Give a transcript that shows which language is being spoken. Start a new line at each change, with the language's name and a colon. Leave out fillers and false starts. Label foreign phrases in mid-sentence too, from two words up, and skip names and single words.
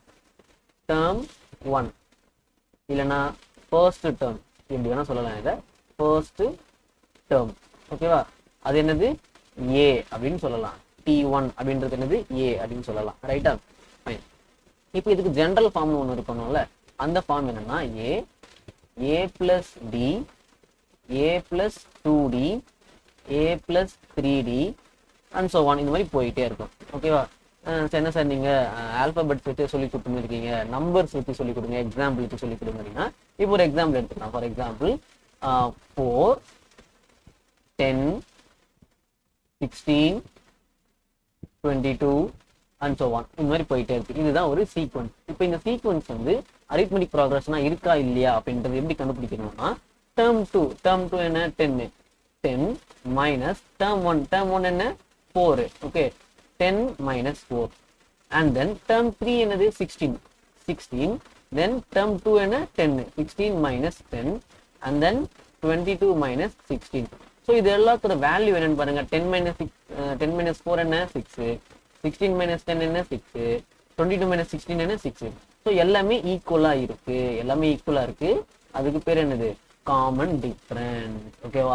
Tamil: டேர்ம் 1 இல்லைன்னா
English: first term,
Tamil: எப்படி வேணா சொல்லலாம். இதை
English: first term.
Tamil: ஓகேவா? அது என்னது? ஏ அப்படின்னு சொல்லலாம். T1 அப்படின்றது என்னது? ஏ அப்படின்னு சொல்லலாம். ரைட்டா? ஃபைன். இப்போ இதுக்கு
English: general form
Tamil: ஒன்று இருக்கணும்ல, அந்த ஃபார்ம் என்னன்னா
English: a plus d, a plus 2d, a plus 3d and so on, இந்த மாதிரி போயிட்டே இருக்கும். ஓகேவா?
Tamil: என்ன சார் நீங்க ஆல்பபெட்ஸ் வச்சு சொல்லி கொடுத்துருக்கீங்க, நம்பர்ஸ் வச்சு சொல்லி கொடுங்க, எக்ஸாம்பிள் வச்சு சொல்லி கொடுங்க அப்படின்னா, இப்போ ஒரு எக்ஸாம்பிள் எடுத்துக்கலாம்.
English: for example 4, 10, 16, 22 and so on, இந்த மாதிரி போயிட்டே இருக்கு.
Tamil: இதுதான் ஒரு சீக்வன்ஸ். இப்போ இந்த சீக்வன்ஸ் வந்து
English: arithmetic progression
Tamil: இருக்கா இல்லையா அப்படின்றது எப்படி கண்டுபிடிக்கணும்னா, term 2 என்ன?
English: 10 minus term 1 என்ன? 4. ஓகே, 10 minus 4. and then term 3 என்னது? 16. then term 2 என்ன? 10. 16 minus 10 and then 22 minus 16.
Tamil: ஸோ இது எல்லாத்தோட வேல்யூ என்னன்னு பாருங்க.
English: 10 minus 4 என்ன? 6. 16 minus 10 என்ன? 6. 22 minus 16
Tamil: என்ன? 6. ஸோ எல்லாமே ஈக்குவலா இருக்கு. அதுக்கு பேர் என்னது?
English: common difference.
Tamil: ஓகேவா?